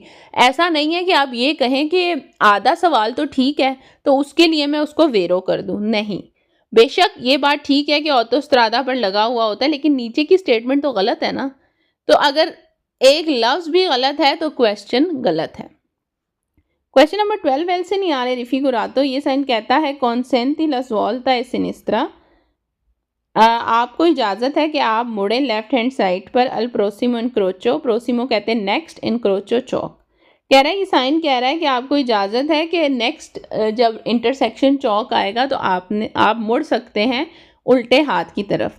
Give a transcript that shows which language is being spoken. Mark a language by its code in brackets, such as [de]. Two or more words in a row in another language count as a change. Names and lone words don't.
[hi] ऐसा नहीं है कि आप ये कहें कि आधा सवाल तो ठीक है तो उसके लिए मैं उसको वेरो कर दूँ, नहीं। बेशक ये बात ठीक है कि ऑटोस्ट्रादा पर लगा हुआ होता है, लेकिन नीचे की स्टेटमेंट तो गलत है ना। तो अगर एक लफ्ज़ भी गलत है तो क्वेश्चन गलत है। [en] question number [it] 12, il segnale raffigurato, [hi] ये साइन कहता है [it] consenti la svolta e sinistra, [hi] आपको इजाज़त है कि आप मुड़ें [en] left hand side [hi] पर, [it] al prossimo incrocio, [hi] प्रोसिमो कहते हैं नेक्स्ट, इनक्रोचो चौक। कह रहा है, ये साइन कह रहा है कि आपको इजाज़त है कि नेक्स्ट जब इंटरसेक्शन चौक आएगा तो आप मुड़ सकते हैं उल्टे हाथ की तरफ।